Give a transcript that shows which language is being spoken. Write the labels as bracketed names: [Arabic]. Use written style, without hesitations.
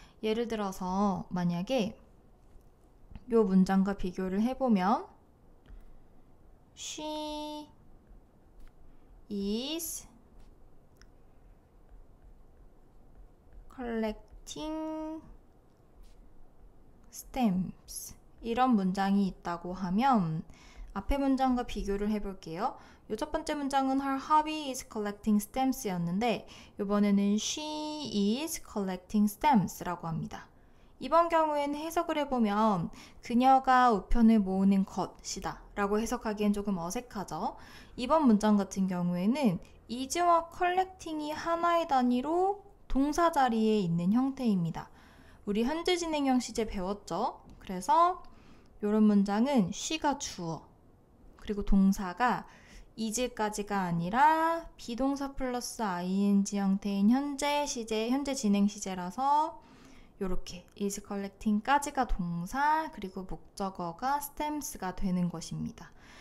[Korean] 예를 들어서 만약에 이 문장과 비교를 해보면 [English] She is collecting stamps. [Korean] 이런 문장이 있다고 하면 앞에 문장과 비교를 해볼게요. 요 첫 번째 문장은 [English] Her hobby is collecting stamps [Korean] 였는데 이번에는 [English] She is collecting stamps [Korean] 라고 합니다. 이번 경우에는 해석을 해보면 그녀가 우편을 모으는 것이다 라고 해석하기엔 조금 어색하죠. 이번 문장 같은 경우에는 is와 collecting이 하나의 단위로 동사 자리에 있는 형태입니다. 우리 현재 진행형 시제 배웠죠? 그래서 이런 문장은 she가 주어, 그리고 동사가 is까지가 아니라 비동사 플러스 ing 형태인 현재 시제, 현재 진행 시제라서 이렇게 is collecting까지가 동사, 그리고 목적어가 stamps가 되는 것입니다.